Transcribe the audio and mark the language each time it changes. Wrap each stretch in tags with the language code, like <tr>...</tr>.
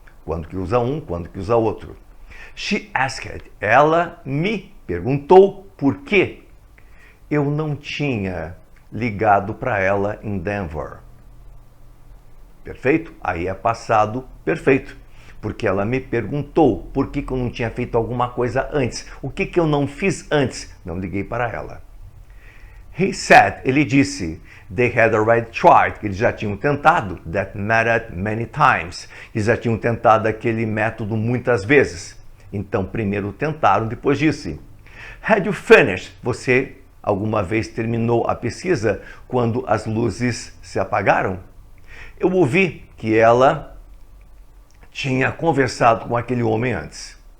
<pt>Quando que usa um, quando que usa outro.</pt> <en>She asked,</en> <pt>ela me perguntou por que eu não tinha ligado para ela em Denver. Perfeito? Aí é passado perfeito. Porque ela me perguntou por que eu não tinha feito alguma coisa antes. O que eu não fiz antes? Não liguei para ela.</pt> <en>He said,</en> <pt>ele disse,</pt> <en>they had already tried,</en> <pt>que eles já tinham tentado,</pt> <en>that method many times.</en> <pt>Eles já tinham tentado aquele método muitas vezes. Então, primeiro tentaram, depois disse.</pt> <en>Had you finished?</en> <pt>Você alguma vez terminou a pesquisa quando as luzes se apagaram? Eu ouvi que ela tinha conversado com aquele homem antes.</pt>